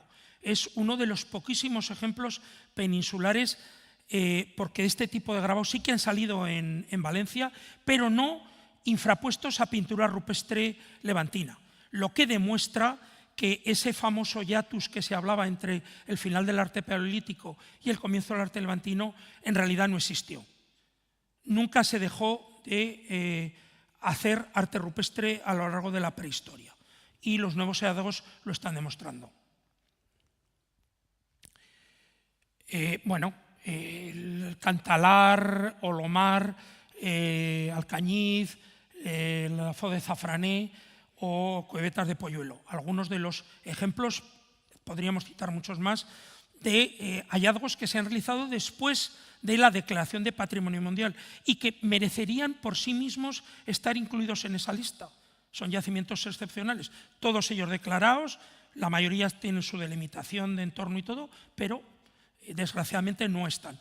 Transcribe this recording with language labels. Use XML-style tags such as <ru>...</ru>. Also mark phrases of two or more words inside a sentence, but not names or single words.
<es>Es uno de los poquísimos ejemplos peninsulares, porque este tipo de grabados sí que han salido en Valencia, pero no infrapuestos a pintura rupestre levantina, lo que demuestra que ese famoso hiatus que se hablaba entre el final del arte paleolítico y el comienzo del arte levantino en realidad no existió. Nunca se dejó de hacer arte rupestre a lo largo de la prehistoria, y los nuevos hallazgos lo están demostrando. El Cantalar, Olomar, Alcañiz, la Fo de Zafrané o Cuevetas de Polluelo. Algunos de los ejemplos, podríamos citar muchos más, de hallazgos que se han realizado después de la declaración de Patrimonio Mundial y que merecerían por sí mismos estar incluidos en esa lista. Son yacimientos excepcionales, todos ellos declarados, la mayoría tienen su delimitación de entorno y todo, pero desgraciadamente no están.</es>